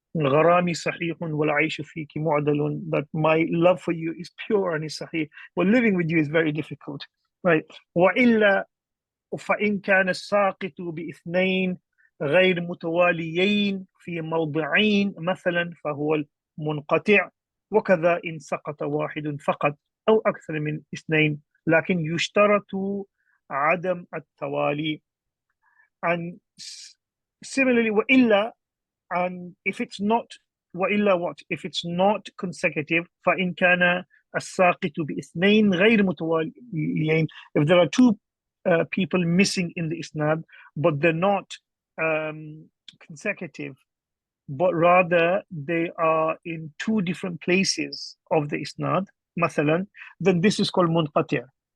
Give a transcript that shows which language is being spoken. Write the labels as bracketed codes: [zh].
[ar] غرامي صحيح والعيش فيك معدل. [en] That my love for you is pure and is sahih, but living with you is very difficult. Right? [ar] وإلا فإن كان الساقط باثنين غير متواليين في موضعين مثلا فهو المنقطع، وكذا إن سقط واحد فقط أو أكثر من اثنين لكن يشترط عدم التوالي. [en] And similarly وإلا, and if it's not وإلا what, if it's not consecutive [ar] فإن كان الساقط باثنين غير متواليين, [en] if there are two people missing in the isnad but they're not consecutive but rather they are in two different places of the isnad مثلا, then this is called منقطع.